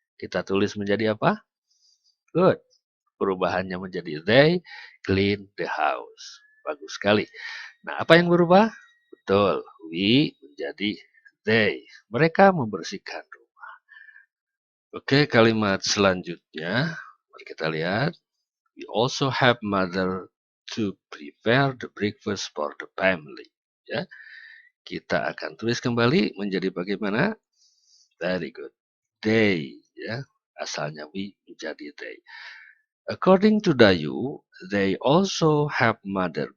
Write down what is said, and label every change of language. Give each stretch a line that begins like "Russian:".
Indonesian: Kita tulis menjadi apa?
English: Good.
Indonesian: Perubahannya menjadi
English: they clean the house.
Indonesian: Bagus sekali. Nah, apa yang berubah? Betul. We menjadi they. Mereka membersihkan rumah. Oke, kalimat selanjutnya. Mari kita lihat.
English: We also have mother to prepare the breakfast for the family.
Indonesian: Ya, kita akan tulis kembali menjadi bagaimana?
English: Very good.
Indonesian: They. ya. Asalnya we menjadi they.
English: According to Dayu, they also help mother.